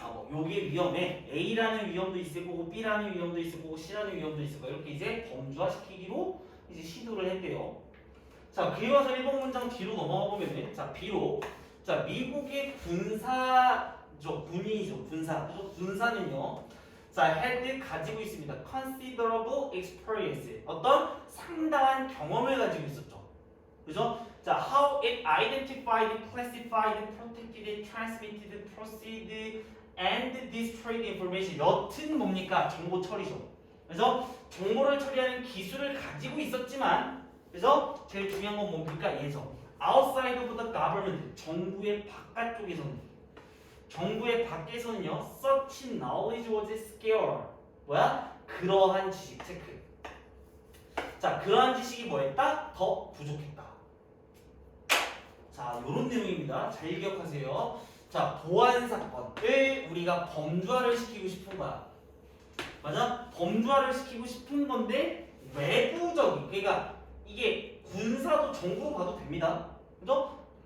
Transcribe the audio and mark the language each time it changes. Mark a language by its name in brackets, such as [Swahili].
[Korean] 요게 위험에 A라는 위험도 있을 거고 B라는 위험도 있을 거고 C라는 위험도 있을 거고 이렇게 이제 범주화시키기로 이제 시도를 했대요. 자, 그에 와서 1번 문장 뒤로 넘어가 보면은 자, B로 자, 미국의 군사죠, 군인이죠, 군사. 군사는요. 자, had 가지고 있습니다. [English] considerable experience. [Korean] 어떤 상당한 경험을 가지고 있었죠. 그죠? 자, [English] how it identified, classified, protected, transmitted, proceeded, and destroyed information. [Korean] 여튼 뭡니까? 정보 처리죠. 그래서 정보를 처리하는 기술을 가지고 있었지만, 그래서 제일 중요한 건 뭡니까? 얘죠. [English] outside of the government. [Korean] 정부의 바깥쪽에서는. 정부의 밖에서는요, [English] such knowledge was scarce. [Korean] 뭐야? 그러한 지식 체크. 자, 그러한 지식이 뭐였다? 더 부족했다. 자, 요런 내용입니다. 잘 기억하세요. 자, 보안 사건을 우리가 범주화를 시키고 싶은 거야. 맞아? 범주화를 시키고 싶은 건데 외부적인, 그러니까 이게 군사도 정부로 봐도 됩니다. 그죠?